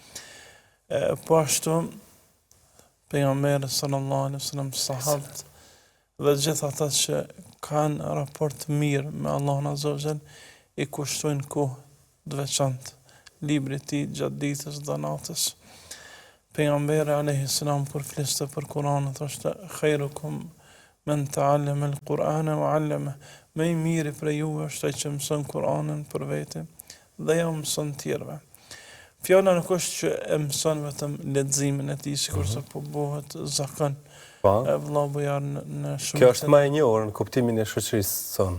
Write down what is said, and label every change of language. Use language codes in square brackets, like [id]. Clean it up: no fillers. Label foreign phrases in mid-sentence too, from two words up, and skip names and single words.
[sq] Po ashtu pejgamberi [ar] صلى الله عليه وسلم, [sq] sahabët dhe gjithë ata që kanë raport mirë me Allahun [ar] عز وجل [sq] i kushtojnë kohë të veçantë librit të tij gjatë ditës dhe natës. Pejgamberi [ar] عليه السلام [sq] kur fliste për Kur'anin thoshte [ar] خيركم من تعلم القرآن وعلم. [sq] Më i miri prej juve është ai që mëson Kur'anin për vete dhe ja mëson tjerëve. Fjala nuk është që e mëson vetëm leximin e tij, sikurse po bëhet zakon. Vëlla bujar në shumë. Kjo është më e njohur në kuptimin e shoqërisë son.